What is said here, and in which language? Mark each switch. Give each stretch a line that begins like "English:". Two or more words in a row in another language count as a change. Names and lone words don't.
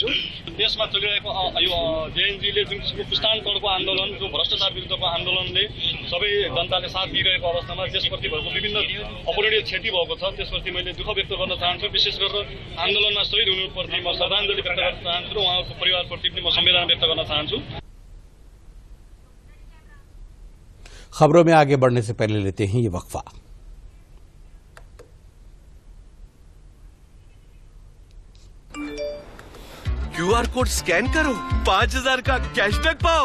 Nepali: देशमा चलिरहेको यो जेएनजीले जुन किसिमको पुस्तान्तरको आन्दोलन, जो भ्रष्टाचार विरुद्धको आन्दोलनले सबै जनताले साथ दिइरहेको अवस्थामा त्यसप्रति भएको विभिन्न अपूरणीय क्षति भएको छ। त्यसप्रति मैले दुःख व्यक्त गर्न चाहन्छु। विशेष गरेर आन्दोलनमा शहीद हुनुप्रति म श्रद्धाञ्जली व्यक्त गर्न चाहन्छु र उहाँको परिवारप्रति पनि म संवेदना व्यक्त गर्न चाहन्छु।
Hindi: खबरों में आगे बढ़ने से पहले लेते हैं ये वक्फा।
English: QR code
Hindi: स्कैन करो, 5000 का कैशबैक पाओ।